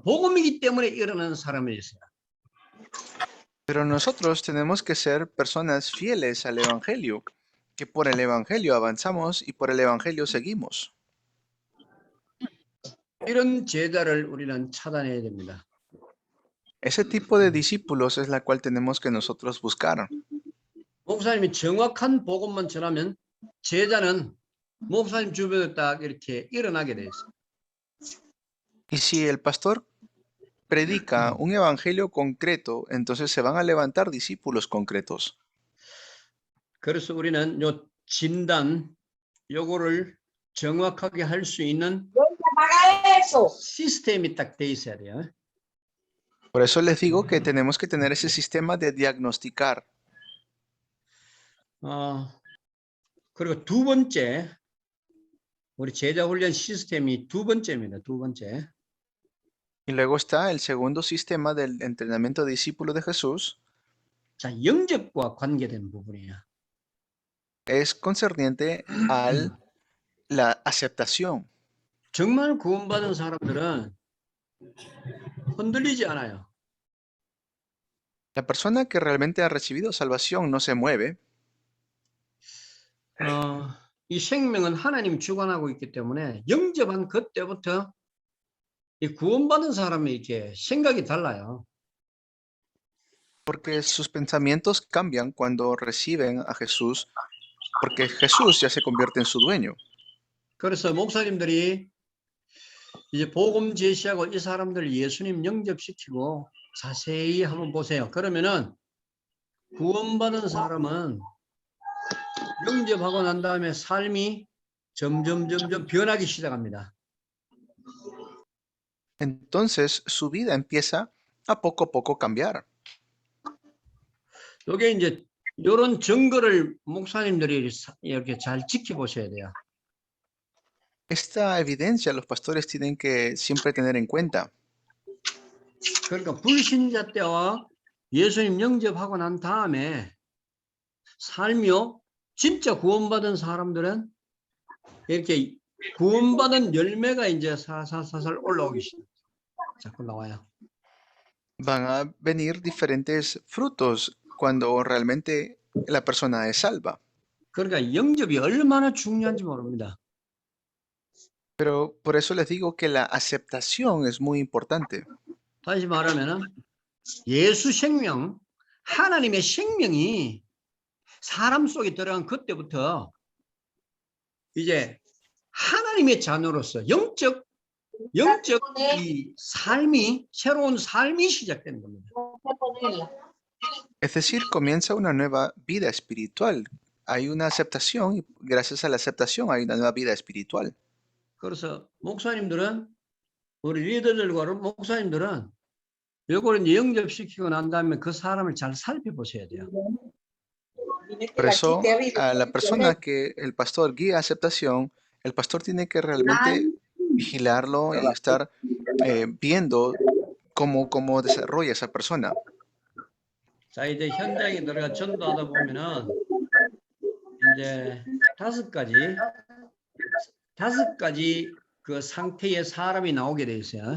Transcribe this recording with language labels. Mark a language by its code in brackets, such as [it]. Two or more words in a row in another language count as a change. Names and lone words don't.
[ko] 복음이기 때문에 일어나는 사람이 있어요. [es] Pero nosotros tenemos que ser personas fieles al Evangelio, que por el Evangelio avanzamos y por el Evangelio seguimos. [ko] 이런 제자를 우리는 찾아내야 됩니다. [es] Ese tipo de discípulos es la cual tenemos que nosotros buscar. [ko] 목사님이 정확한 복음만 전하면 제자는 목사님 주변에 딱 이렇게 일어나게 돼 있어요. [es] Y si el pastor predica un evangelio concreto, entonces se van a levantar discípulos concretos. [ko] 그래서 우리는 요 진단 요거를 정확하게 할 수 있는 시스템이 딱 돼 있어야 돼요. [es] Por eso les digo que tenemos que tener ese sistema de diagnosticar. [ko] 그리고 두 번째 우리 제자 훈련 시스템이 두 번째입니다. 두 번째. [es] Y luego está el segundo sistema del entrenamiento de discípulos de Jesús. [ko] 자, 영접과 관계된 부분이에요. [es] Es concerniente a la aceptación. [ko] 정말 구원받은 사람들은 흔들리지 않아요. [es] La persona que realmente ha recibido salvación no se mueve. [ko] 이 생명은 하나님 주관하고 있기 때문에 영접한 그때부터 이 구원받은 사람이 이렇게 생각이 달라요. [es] Porque sus pensamientos cambian cuando reciben a Jesús, porque Jesús ya se convierte en su dueño. [ko] 그래서 목사님들이 이제 복음 제시하고 이 사람들 예수님 영접시키고 자세히 한번 보세요. 그러면은 구원받은 사람은 영접하고 난 다음에 삶이 점점 변하기 시작합니다. [es] Entonces su vida empieza a poco cambiar. [ko] 이게 이제 이런 증거를 목사님들이 이렇게 잘 지켜보셔야 돼요. [es] Esta evidencia los pastores tienen que siempre tener en cuenta. [ko] 그러니까 불신자 때와 예수님 영접하고 난 다음에 삶이요 진짜 구원받은 사람들은 이렇게 구원받은 열매가 이제 살살 올라오기 시작. 자꾸 나와요. [es] Van a venir diferentes frutos cuando realmente la persona es salva. [ko] 그러니까 영접이 얼마나 중요한지 모릅니다. [es] Pero por eso les digo que la aceptación es muy importante. [ko] 다시 말하면은 예수 생명, 하나님의 생명이 사람 속에 들어간 그때부터 이제 하나님의 자녀로서 영적 이 삶이 새로운 삶이 시작되는 겁니다. [es] Es decir, comienza una nueva vida espiritual. Hay una aceptación y gracias a la aceptación hay una nueva vida espiritual. [ko] 그래서 목사님들은 우리 리더들과 목사님들은 요거를 이제 영접시키고 난 다음에 그 사람을 잘 살펴보셔야 돼요. [es] Por eso, a la persona que el pastor guía a aceptación, el pastor tiene que realmente vigilarlo y estar viendo cómo desarrolla esa persona. [ko] 자, 이제 현장에 들어가 전도하다 보면은 이제 다섯 가지 그 상태의 사람이 나오게 돼 있어요.